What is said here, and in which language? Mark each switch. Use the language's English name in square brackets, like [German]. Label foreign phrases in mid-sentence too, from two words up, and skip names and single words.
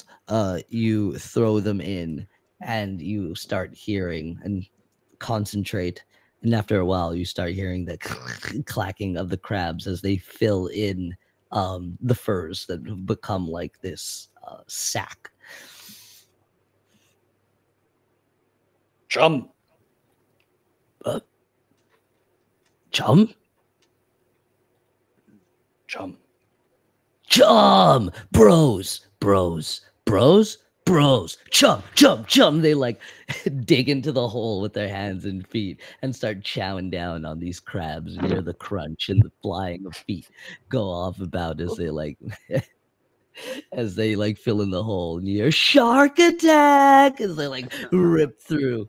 [English] You throw them in, and you start hearing and concentrate. And after a while, you start hearing the clacking of the crabs as they fill in the furs that have become like this sack. Chum. Chum? Chum. Chum! Bros! Chum, chum, chum. They like dig into the hole with their hands and feet and start chowing down on these crabs. And hear the crunch and the flying of feet go off about as they like as they like fill in the hole. And you hear shark attack as they like rip through.